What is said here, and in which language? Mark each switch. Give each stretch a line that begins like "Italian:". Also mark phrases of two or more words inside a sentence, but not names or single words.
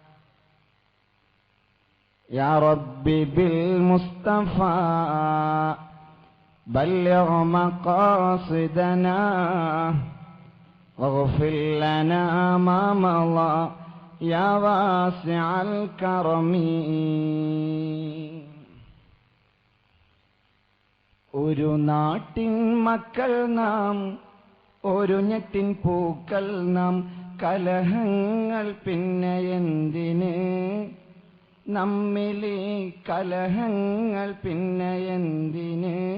Arabic: يا ربي بالمصطفى بلغ مقاصدنا واغفر لنا ما مضى يا واسع الكرم.
Malayalam: ഒരു നാട്ടിൻ മക്കൾ നാം, ഒരു ഞെട്ടിൻ പൂക്കൾ നാം, കലഹങ്ങൾ പിന്നെ എന്തിന് നമ്മിലെ കലഹങ്ങൾ പിന്നെ എന്തിന്.